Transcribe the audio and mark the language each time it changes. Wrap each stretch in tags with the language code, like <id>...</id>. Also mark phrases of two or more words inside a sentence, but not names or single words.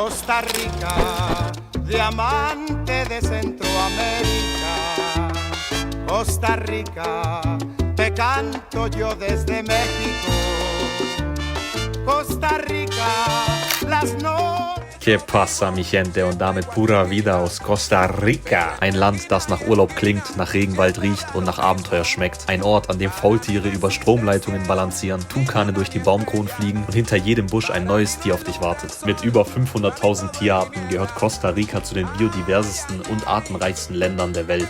<es>Costa Rica, diamante de Centroamérica. Costa Rica, te canto yo desde México. Costa Rica, las noches. Que pasa, mi gente,</es> <de>und damit</de> <es>pura vida</es> <de>aus Costa Rica. Ein Land, das nach Urlaub klingt, nach Regenwald riecht und nach Abenteuer schmeckt. Ein Ort, an dem Faultiere über Stromleitungen balancieren, Tukane durch die Baumkronen fliegen und hinter jedem Busch ein neues Tier auf dich wartet. Mit über 500.000 Tierarten gehört Costa Rica zu den biodiversesten und artenreichsten Ländern der Welt.</de>